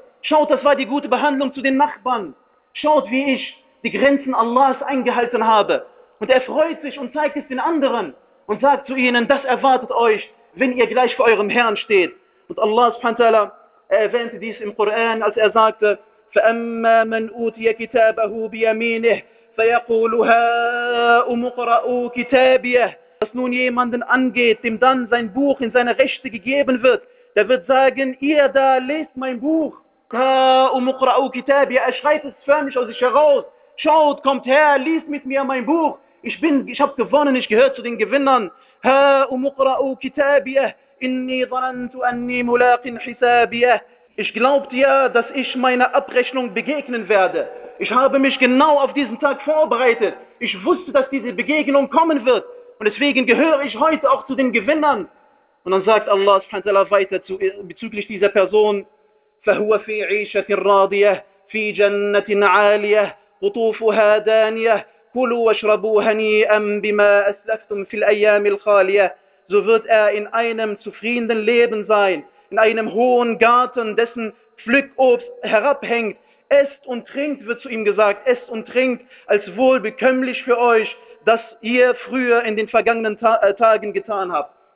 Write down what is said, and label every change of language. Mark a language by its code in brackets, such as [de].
[de] Schaut, das war die gute Behandlung zu den Nachbarn. Schaut, wie ich die Grenzen Allahs eingehalten habe. Und er freut sich und zeigt es den anderen und sagt zu ihnen, das erwartet euch, wenn ihr gleich vor eurem Herrn steht. Und Allah subhanahu wa ta'ala, er erwähnte dies im Koran, als er sagte, [ar] فأما من أوتي كتابه بيمينه فيقول هاؤم اقرءوا كتابيه. [de] Was nun jemanden angeht, dem dann sein Buch in seine Rechte gegeben wird, der wird sagen, ihr da lest mein Buch. [ar] هاؤم اقرءوا كتابيه, [de] er schreit es förmlich aus sich heraus. Schaut, kommt her, liest mit mir mein Buch. Ich habe gewonnen, ich gehöre zu den Gewinnern. [ar] هاؤم اقرءوا كتابيه. إني ظننت أني ملاق حسابيه. [de] Ich glaubte ja, dass ich meiner Abrechnung begegnen werde. Ich habe mich genau auf diesen Tag vorbereitet. Ich wusste, dass diese Begegnung kommen wird. Und deswegen gehöre ich heute auch zu den Gewinnern. Und dann sagt Allah subhanahu wa ta'ala weiter zu, bezüglich dieser Person. [ar] فهو في عيشة راضية في جنة عالية قطوفها دانية كلوا واشربوا هنيئا بما أسلفتم في الأيام الخالية. [de] So wird er in einem zufriedenen Leben sein, in einem hohen Garten, dessen Pflückobst herabhängt. Esst und trinkt, wird zu ihm gesagt, esst und trinkt, als wohlbekömmlich für euch, das ihr früher in den vergangenen Tagen getan habt.